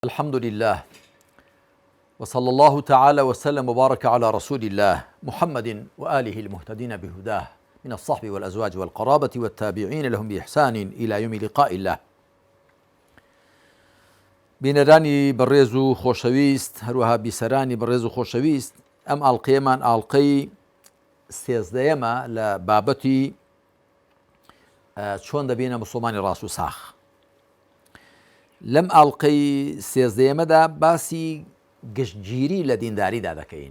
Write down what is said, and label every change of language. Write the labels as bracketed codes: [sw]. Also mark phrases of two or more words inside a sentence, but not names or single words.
[ar] الحمد لله وصلى الله تعالى وسلم وبارك على رسول الله محمد وآله المهتدين بهداه من الصحب والأزواج والقرابة والتابعين لهم بإحسان إلى يوم لقاء الله. [ckb] بینەرانی بەڕێز و خۆشەویست هەروەها بیسەرانی بەڕێز و خۆشەویست ئەم ئاڵقەیەمان ئاڵقەی سێزدەیەمە لە بابەتی چۆن دەبێنە موسڵمانی ڕاست و ساخ. لەم ئاڵقەی سێزدەیەمەدا باسی گشتگیری لە دینداریدا دەکەین.